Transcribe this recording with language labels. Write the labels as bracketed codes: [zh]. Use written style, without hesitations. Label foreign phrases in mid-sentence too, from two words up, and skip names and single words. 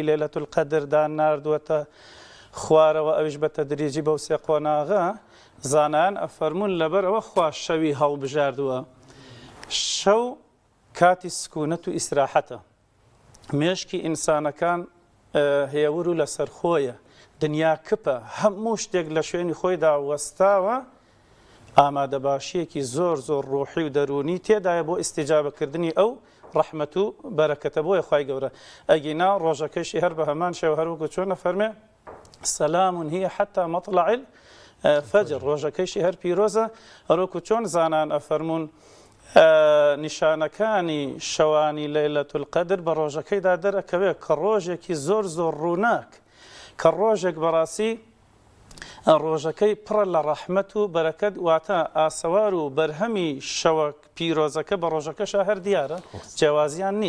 [ckb] لەیلەتول قەدردا ناردووەتە خوارەوە ئەویش بە تەدریجی بەو سێ قۆناغە زانایان ئەفەرمون لەبەر ئەوە خوا شەوی هەڵبژاردووە شەو کاتی سکوونەت و ئیسراحەتە مێشکی ئینسانەکان هێور و لەسەر خۆیە دنیا کپە هەموو شتێک لە شوێنی خۆیدا وەستاوە ئامادەباشیەکی زۆر ڕۆحی و دەرونی تێدایە بۆ ئیستیجابەکردنی ئەو ڕەحمەت و بەرەکەتە بۆیە خوای گەورە ئەگینا ڕۆژەکەیشی هەر بە هەمان شێوە هەروەکو چۆن فەرمێ [ar] سەلام هي حتى مطلع الفجر [ckb] ڕۆژەکەیشی هەر پیرۆزە هەروەکو چۆن زانان ئەفەرمونون نیشانەکانی شەوانی لەیلەتول القەدر بە ڕۆژەکەیدا دەرەکەوێت کە ڕۆژێکی زۆر زۆر ڕووناک کە ڕۆژێک بەڕاستی ڕۆژەکەی پڕە لە ڕەحمەت و بەرەکەت واتە ئاسەوار و بەرهەمی شەوە پیرۆزەکە بە ڕۆژەکەشە هەر دیارە جیاوازیان نییە.